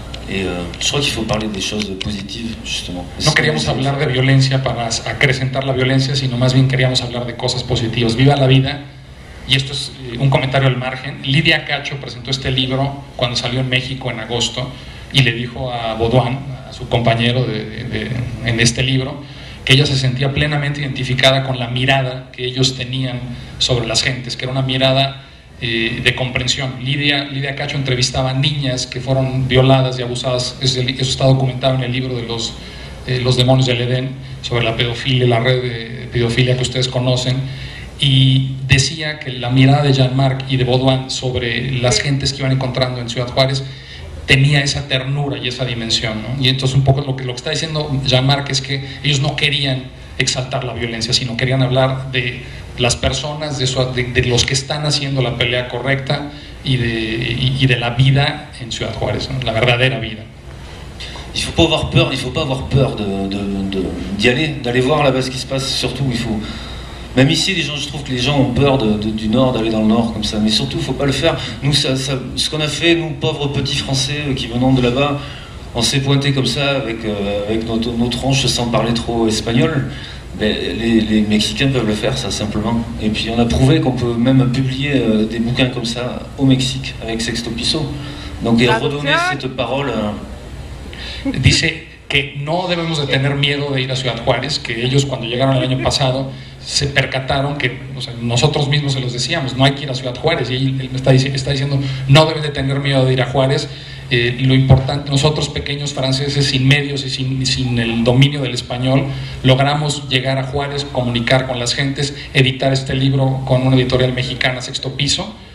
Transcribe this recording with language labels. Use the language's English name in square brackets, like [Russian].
[French] Et je crois qu'il faut parler des choses positives, justement. [Spanish] No queríamos hablar de violencia para acrecentar la violencia, sino más bien queríamos hablar de cosas positivas. Viva la vida. Y esto es un comentario al margen. Lidia Cacho presentó este libro cuando salió en México en agosto y le dijo a Baudouin, a su compañero en este libro, que ella se sentía plenamente identificada con la mirada que ellos tenían sobre las gentes, que era una mirada de comprensión. Lidia Cacho entrevistaba a niñas que fueron violadas y abusadas, eso está documentado en el libro de los demonios del Edén, sobre la pedofilia, la red de pedofilia que ustedes conocen, y decía que la mirada de Jean-Marc y de Baudouin sobre las gentes que iban encontrando en Ciudad Juárez tenía esa ternura y esa dimensión, ¿no? Y entonces un poco lo que está diciendo Jean-Marc es que ellos no querían exaltar la violencia, sino querían hablar de las personas, de los que están haciendo la pelea correcta y de la vida en Ciudad Juárez, ¿no? La verdadera vida. [French] Il faut pas avoir peur d'y aller, d'aller voir là-bas ce qui se passe. Surtout, il faut, même ici, je trouve que les gens ont peur du Nord, d'aller dans le Nord comme ça. Mais surtout, il faut pas le faire. Nous, ce qu'on a fait, nous, pauvres petits Français qui venons de là-bas, on s'est pointé comme ça avec nos tronches sans parler trop espagnol. Ben, les Mexicains peuvent le faire, ça, simplement. Et puis, on a prouvé qu'on peut même publier des bouquins comme ça au Mexique avec Sexto Piso. Donc, et redonner cette parole. [Spanish] Dice que no debemos de tener miedo de ir a Ciudad Juárez, que ellos cuando llegaron el año pasado se percataron que, o sea, nosotros mismos se los decíamos, no hay que ir a Ciudad Juárez, y él me está diciendo, no deben de tener miedo de ir a Juárez. Lo importante, nosotros pequeños franceses sin medios y sin el dominio del español, logramos llegar a Juárez, comunicar con las gentes, editar este libro con una editorial mexicana, Sexto Piso.